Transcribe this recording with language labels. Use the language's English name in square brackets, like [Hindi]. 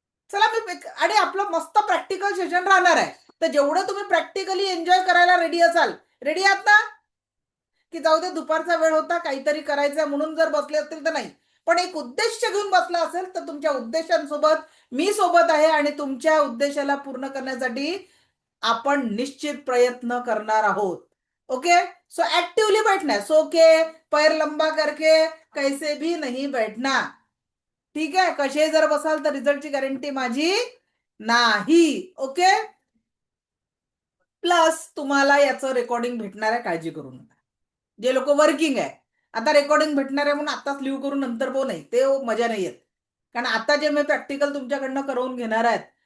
[Marathi] चला, आणि आपलं मस्त प्रॅक्टिकल सेशन राहणार आहे, तर जेवढं तुम्ही प्रॅक्टिकली एन्जॉय करायला रेडी असाल, रेडी आहात ना? की जाऊ दे, दुपारचा वेळ होता, काहीतरी करायचं म्हणून जर बसले असतील तर नाही, पण एक उद्देश घेऊन बसला असेल तर तुमच्या उद्देशांसोबत मी सोबत आहे आणि तुमच्या उद्देशाला पूर्ण करण्यासाठी आपण निश्चित प्रयत्न करणार आहोत. [Hindi] ओके, सो एक्टिवली बैठना है, सो के पैर लंबा करके कैसे भी नहीं बैठना. [Marathi] ठीक आहे, कसे जर बसाल तर रिझल्टची गॅरंटी माझी नाही. ओके, प्लस तुम्हाला याचं रेकॉर्डिंग भेटणार आहे, काळजी करू नका. जे लोक वर्किंग आहे, आता रेकॉर्डिंग भेटणार आहे म्हणून आताच लिव्ह करून नंतर पो नाही, ते मजा नाही येत. कारण आता जे मी प्रॅक्टिकल तुमच्याकडनं करवून घेणार आहेत